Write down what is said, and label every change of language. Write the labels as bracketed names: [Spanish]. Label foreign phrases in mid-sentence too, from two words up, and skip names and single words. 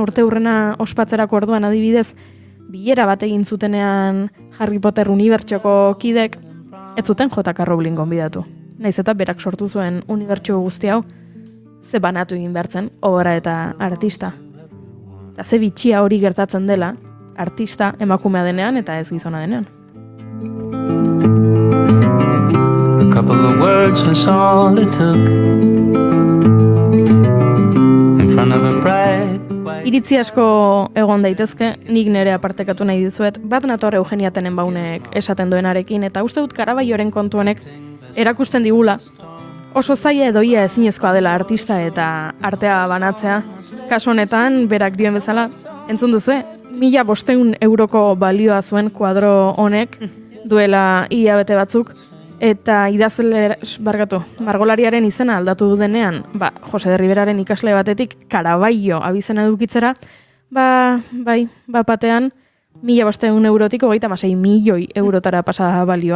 [Basque] urte hurrena ospatzerako orduan adibidez, bilera bat egin zutenean Harry Potter unibertsoko kidek, ez zuten J.K. Rowling gonbidatu. Naiz eta berak sortu zuen unibertso guzti hau, ze banatu egin bertzen, obra eta artista. Eta ze bitxia hori gertatzen dela, artista emakumea denean eta ez gizona denean. [English] A couple of words was all it took in front of a bright. [Basque] Iritzi asko egon daitezke, nik nere apartekatu nahi dizuet, bat nator Eugenia Tenenbaumek esaten duenarekin, eta uste dut Karabaioren kontu honek erakusten digula, oso zaila edo ia ezinezkoa dela artista eta artea banatzea. Kasu honetan, berak dioen bezala, entzun duzue, 1.500 euroko balioa zuen kuadro honek duela hilabete batzuk, eta margolariaren izena aldatu denean, Jose de Riberaren ikasle batetik Karabaio abizena edukitzera, batean 1.500 eurotik 36 milioi eurotara pasa balioa.